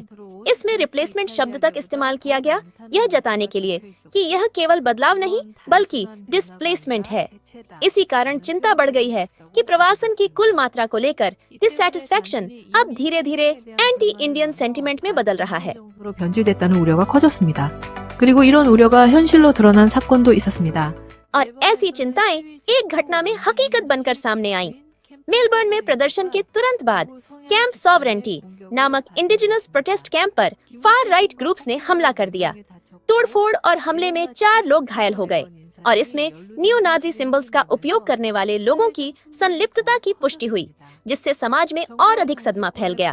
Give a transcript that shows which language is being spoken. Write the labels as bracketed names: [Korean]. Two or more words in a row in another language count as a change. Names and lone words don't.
[Hindi] इसमें रिप्लेसमेंट शब्द तक इस्तेमाल किया गया, यह जताने के लिए कि यह केवल बदलाव नहीं बल्कि डिस्प्लेसमेंट है। इसी कारण चिंता बढ़ गई है कि प्रवासन की कुल मात्रा को लेकर डिससैटिस्फैक्शन अब धीरे-धीरे [English] anti Indian sentiment [Hindi] में बदल रहा है। [Korean] 으로 변질됐다는 우려가 커졌습니다. 그리고 이런 우려가 현실로 드러난 사건도 있었습니다. [Hindi] और ऐसी चिंताएं एक घटना में हकीकत बनकर सामने आईं। मेलबर्न में प्रदर्शन के तुरंत बाद कैंप सॉवरेंटी नामक [English] indigenous protest camp [Hindi] पर [English] far right groups [Hindi] ने हमला कर दिया। तोड़फोड़ और हमले में 4 लोग घायल हो गए और इसमें [English] new Nazi symbols [Hindi] का उपयोग करने वाले लोगों की संलिप्तता की पुष्टि हुई, जिससे समाज में और अधिक सदमा फैल गया।